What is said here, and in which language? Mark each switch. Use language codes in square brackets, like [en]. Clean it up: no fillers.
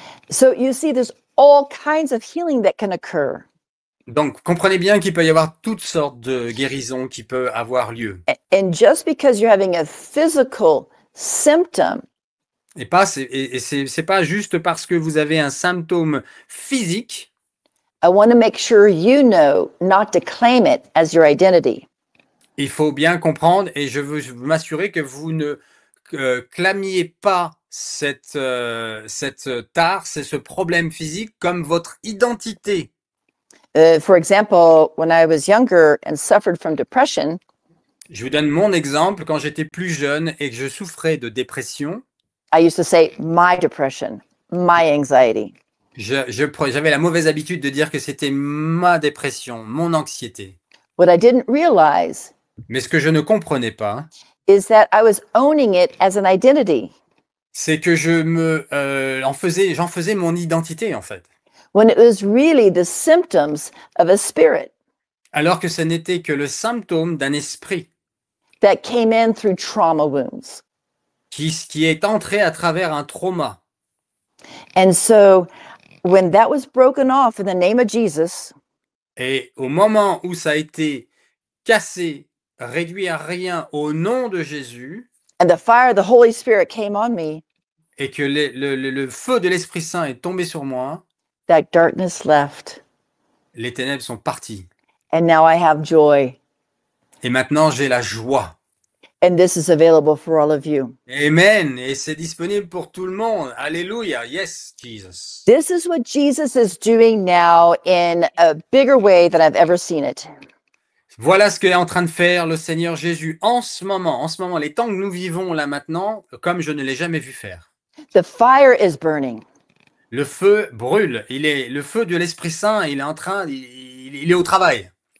[en] So you see, there's all kinds of healing that can occur. [fr] Donc, comprenez bien qu'il peut y avoir toutes sortes de guérisons qui peuvent avoir lieu. [en] And just because you're having a physical symptom, [fr] C'est pas juste parce que vous avez un symptôme physique. [en] I want to make sure you know not to claim it as your identity. [fr] Il faut bien comprendre et je veux m'assurer que vous ne clamiez pas cette tare, c'est ce problème physique comme votre identité. [en] For example, when I was younger and suffered from depression, [fr] Je vous donne mon exemple. Quand j'étais plus jeune et que je souffrais de dépression, [en] I used to say my depression, my anxiety. [fr] j'avais la mauvaise habitude de dire que c'était ma dépression, mon anxiété. [en] What I didn't realize [fr] Mais ce que je ne comprenais pas, [en] is that I was owning it as an identity [fr] c'est que j'en faisais mon identité en fait. [en] when it was really the symptoms of a spirit [fr] Alors que ce n'était que le symptôme d'un esprit [en] that came in through trauma wounds. [fr] qui est entré à travers un trauma. [en] And so when that was broken off in the name of Jesus, [fr] Et au moment où ça a été cassé, réduit à rien au nom de Jésus, [en] and the fire of the Holy Spirit came on me, [fr] et que le feu de l'Esprit Saint est tombé sur moi, [en] that darkness left. [fr] les ténèbres sont parties. [en] And now I have joy. [fr] Et maintenant, j'ai la joie. [en] And this is available for all of you. Amen. [fr] Et c'est disponible pour tout le monde. [en] Alléluia. Yes, Jesus. This is what Jesus is doing now in a bigger way than I've ever seen it. [fr] Voilà ce qu'est en train de faire le Seigneur Jésus en ce moment, les temps que nous vivons là maintenant, comme je ne l'ai jamais vu faire. [en] The fire is burning. [fr] Le feu brûle. Le feu de l'Esprit Saint, il est au travail.